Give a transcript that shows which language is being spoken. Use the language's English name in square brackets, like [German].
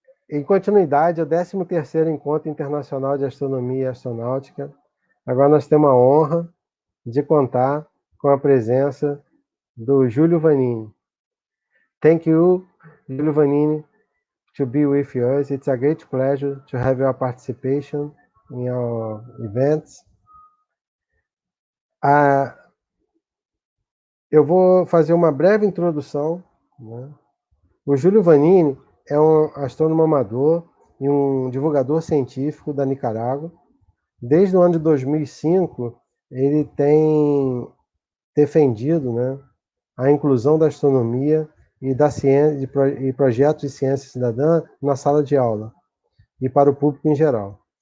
[Portuguese] Em continuidade ao 13º Encontro Internacional de Astronomia e Astronáutica, agora nós temos a honra de contar com a presença do Julio Vannini. [English] Thank you, Julio Vannini, to be with us. It's a great pleasure to have your participation in our events. [Portuguese] Eu vou fazer uma breve introdução, né? O Julio Vannini é um astrônomo amador e um divulgador científico da Nicarágua. Desde o ano de 2005, ele tem defendido, né, a inclusão da astronomia e da ciência e projetos de ciência cidadã na sala de aula e para o público em geral.